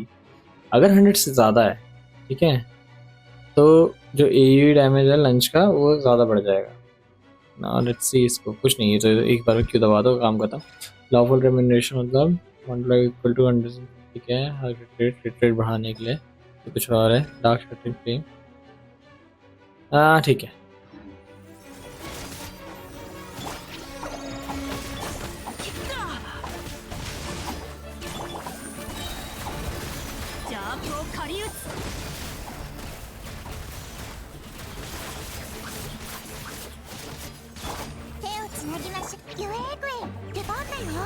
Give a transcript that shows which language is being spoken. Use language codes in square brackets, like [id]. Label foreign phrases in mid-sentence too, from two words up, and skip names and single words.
[hi] अगर 100 से ज़्यादा है, ठीक है, तो जो [en] AE damage [hi] है लंच का वो ज़्यादा बढ़ जाएगा ना. [en] let's see, [hi] इसको कुछ नहीं है तो एक बार क्यों दबा दो, काम खत्म. [en] lawful remuneration [hi] मतलब 1 लाख [en] equal to [hi] 100. ठीक है, रेट बढ़ाने के लिए ये कुछ और है, [en] dark shorted flame. [hi] हाँ ठीक है। [ja] 邪悪を狩り打つ。手をつなぎましょう。ユエーグエン出番だよ。